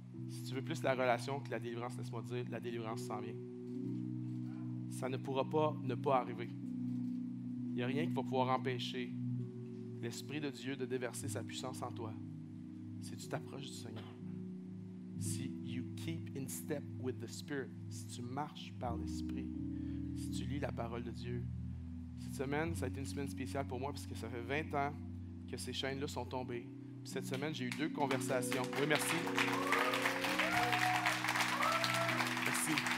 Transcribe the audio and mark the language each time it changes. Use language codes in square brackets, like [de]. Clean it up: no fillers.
[fr] Si tu veux plus la relation que la délivrance, laisse-moi te dire, la délivrance s'en vient. Ça ne pourra pas ne pas arriver. Il n'y a rien qui va pouvoir empêcher l'Esprit de Dieu de déverser sa puissance en toi. Si tu t'approches du Seigneur. [en] Si you keep in step with the Spirit. [fr] Si tu marches par l'Esprit. Si tu lis la parole de Dieu. Cette semaine, ça a été une semaine spéciale pour moi parce que ça fait 20 ans que ces chaînes-là sont tombées. Puis cette semaine, j'ai eu 2 conversations. Oui, merci. Merci.